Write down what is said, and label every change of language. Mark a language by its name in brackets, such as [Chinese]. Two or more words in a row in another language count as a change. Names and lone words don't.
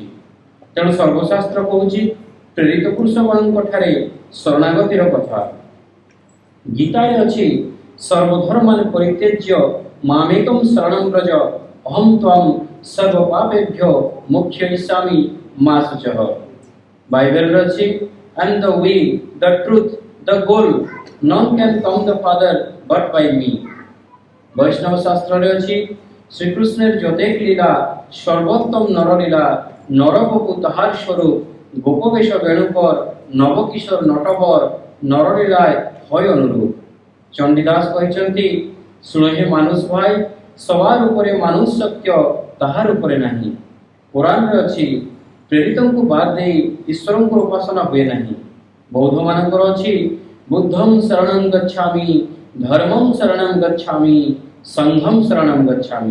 [Odia] ତେଣୁ ସର୍ବଶାସ୍ତ୍ର କହୁଛି ପ୍ରେରିତ ପୁରୁଷମାନଙ୍କ ଠାରେ ଶରଣାଗତିର କଥା। [Sanskrit] ଗୀତାରେ ଅଛି ସର୍ବଧର୍ମାନ ପରିତ୍ୟଜ୍ୟ ମାମେକଂ ଶରଣଂ ବ୍ରଜ ଅହଂ ତ୍ୱାଂ ସର୍ବ ପାପେଭ୍ୟ ମୋକ୍ଷୟିଷ୍ୟାମି ମା ଶୁଚଃ। [Odia] ବାଇବେଲରେ ଅଛି [English] and the way, the truth, the goal, none can come the Father but by me। [Bangla] বৈষ্ণব শাস্ত্রে আছে শ্রীকৃষ্ণের যতেক লীলা সর্বোত্তম নরলীলা, নরবপু তাহার স্বরূপ, গোপবেশ বেণুকর, নবকিশোর নটবর, নরলীলায় হয় অনুরূপ। চণ্ডীদাস କହିଛନ୍ତି শুন হে মানুষ ভাই, সবার উপরে মানুষ সত্য, তাহার উপরে নাই। [Odia] ପୁରାଣରେ ଅଛି ପ୍ରେରିତଙ୍କୁ ବାଦ ଦେଇ ଈଶ୍ୱରଙ୍କ ଉପାସନା ହୁଏ ନାହିଁ। [Pali] ବୌଦ୍ଧମାନଙ୍କର ଅଛି ବୁଦ୍ଧଂ ଶରଣଂ ଗଚ୍ଛାମି, ଧର୍ମଂ ଶରଣଂ ଗଚ୍ଛାମି, ସଂଘଂ ଶରଣଂ ଗଚ୍ଛାମି।